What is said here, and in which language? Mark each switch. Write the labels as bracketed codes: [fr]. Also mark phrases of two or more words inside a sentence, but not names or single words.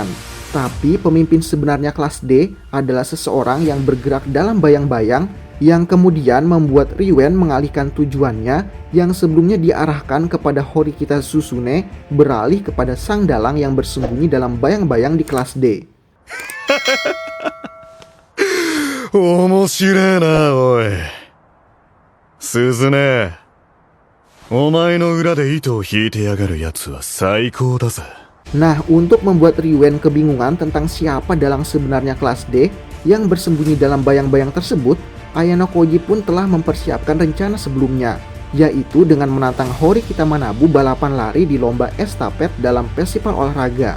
[id] Tapi pemimpin sebenarnya kelas D adalah seseorang yang bergerak dalam bayang-bayang yang kemudian membuat Riwen mengalihkan tujuannya yang sebelumnya diarahkan kepada Horikita Susune beralih kepada sang dalang yang bersembunyi dalam bayang-bayang di kelas D. [ja] 面白いな、おい。鈴音、お前の裏で糸を引いてやがるやつは最高だぜ。 [id] Nah, untuk membuat Riwen kebingungan tentang siapa dalang sebenarnya kelas D yang bersembunyi dalam bayang-bayang tersebut, Ayano Koji pun telah mempersiapkan rencana sebelumnya, yaitu dengan menantang Horikita Manabu balapan lari di lomba estafet dalam festival olahraga.